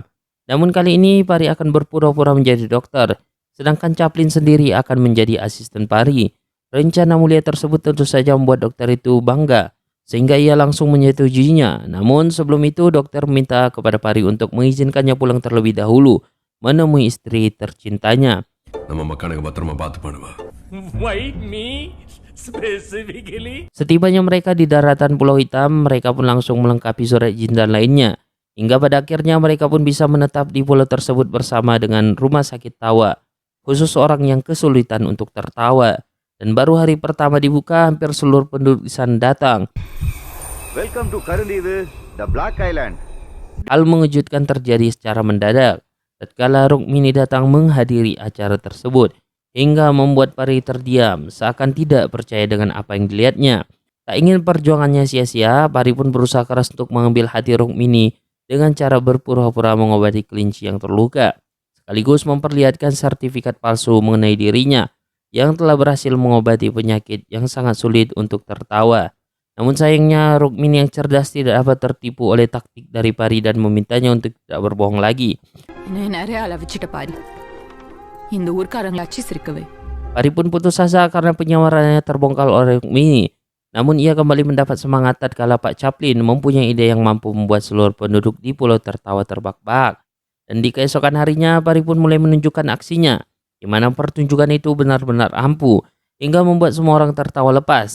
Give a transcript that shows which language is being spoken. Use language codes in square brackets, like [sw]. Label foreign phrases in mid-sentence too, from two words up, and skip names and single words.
[id] Namun kali ini Pari akan berpura-pura menjadi dokter, sedangkan Chaplin sendiri akan menjadi asisten Pari. Rencana mulia tersebut tentu saja membuat dokter itu bangga, sehingga ia langsung menyetujuinya. Namun sebelum itu dokter meminta kepada Pari untuk mengizinkannya pulang terlebih dahulu menemui istri tercintanya. [ta] நம்ம மக்கானுக்கு பத்திரமா பார்த்து பண்ணுவா. [id] Setibanya mereka di daratan Pulau Hitam, mereka pun langsung melengkapi surat izin dan lainnya. Hingga pada akhirnya mereka pun bisa menetap di pulau tersebut bersama dengan rumah sakit tawa, khusus orang yang kesulitan untuk tertawa. Dan baru hari pertama dibuka, hampir seluruh penduduk di sana datang. [en] Welcome to కరుందీవు the Black Island. [id] Hal mengejutkan terjadi secara mendadak tatkala Rukmini datang menghadiri acara tersebut, hingga membuat Pari terdiam seakan tidak percaya dengan apa yang dilihatnya. Tak ingin perjuangannya sia-sia, Pari pun berusaha keras untuk mengambil hati Rukmini dengan cara berpura-pura mengobati kelinci yang terluka, sekaligus memperlihatkan sertifikat palsu mengenai dirinya. yang telah berhasil mengobati penyakit yang sangat sulit untuk tertawa. Namun sayangnya Rukmini yang cerdas tidak dapat tertipu oleh taktik dari Pari dan memintanya untuk tidak berbohong lagi. [ta] இந்த ஊர்க்காரங்களை அச்சு சிரிக்கவே. [id] Pari pun putus asa karena penyamarannya terbongkar oleh Rukmini. Namun ia kembali mendapat semangat tatkala Pak Chaplin mempunyai ide yang mampu membuat seluruh penduduk di pulau tertawa terbahak-bahak. Dan di keesokan harinya Pari pun mulai menunjukkan aksinya, di mana pertunjukan itu benar-benar ampuh hingga membuat semua orang tertawa lepas.